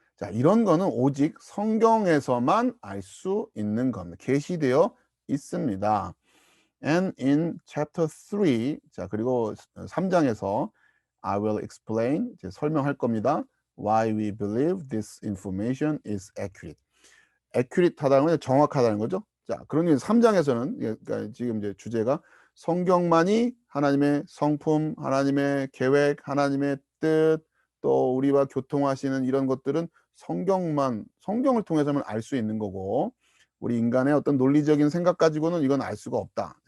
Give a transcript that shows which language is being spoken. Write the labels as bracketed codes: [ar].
[ko] 자, 이런 거는 오직 성경에서만 알 수 있는 겁니다. 계시되어 있습니다. [en] And in chapter 3, [ko] 자, 그리고 3장에서 [en] I will explain, [ko] 이제 설명할 겁니다. [en] Why we believe this information is accurate. [ko] accurate하다는 건 정확하다는 거죠. 자, 그러니 3장에서는 그러니까 지금 이제 주제가 성경만이 하나님의 성품, 하나님의 계획, 하나님의 뜻, 또 우리와 교통하시는 이런 것들은 성경을 통해서만 알 수 있는 거고 우리 인간의 어떤 논리적인 생각 가지고는 이건 알 수가 없다.